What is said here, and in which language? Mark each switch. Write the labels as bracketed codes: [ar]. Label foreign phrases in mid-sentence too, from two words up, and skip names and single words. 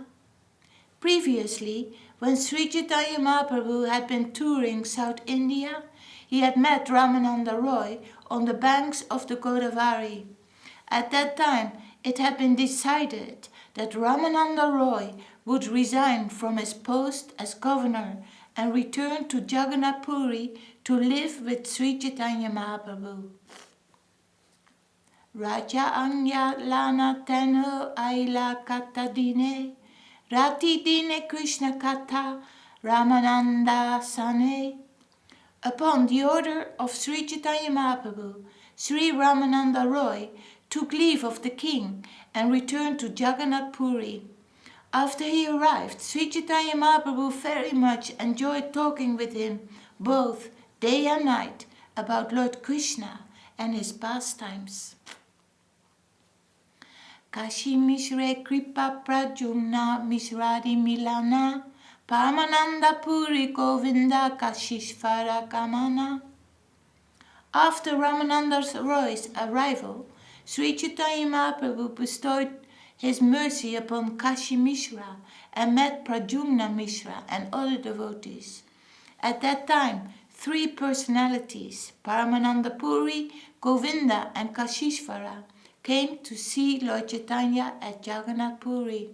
[en] Previously, when Sri Chaitanya Mahaprabhu had been touring South India, he had met Ramananda Roy on the banks of the Godavari. At that time, it had been decided that Ramananda Roy would resign from his post as governor and return to Jagannath Puri to live with Sri Chaitanya Mahaprabhu. [bn] রাজা আজ্ঞা লঞা তেঁহো আইলা কত দিনে, রাত্রি দিনে কৃষ্ণ কথা রামানন্দ সনে. [en] Upon the order of Sri Chaitanya Mahaprabhu, Sri Ramananda Roy took leave of the king and returned to Jagannath Puri. After he arrived, Sri Chaitanya Mahaprabhu very much enjoyed talking with him both day and night about Lord Krishna and his pastimes. [bn] কাশী মিশ্রে কৃপা প্রদ্যুম্ন মিশ্রাদি মিলন পরমানন্দ পুরী গোবিন্দ কাশীশ্বর আগমন. [en] After Ramananda Roy's arrival, Sri Chaitanya Mahaprabhu bestowed his mercy upon Kashi Mishra and met Prajumna Mishra and other devotees. At that time, three personalities, Paramananda Puri, Govinda and Kashishvara, came to see Lord Chaitanya at Jagannath Puri.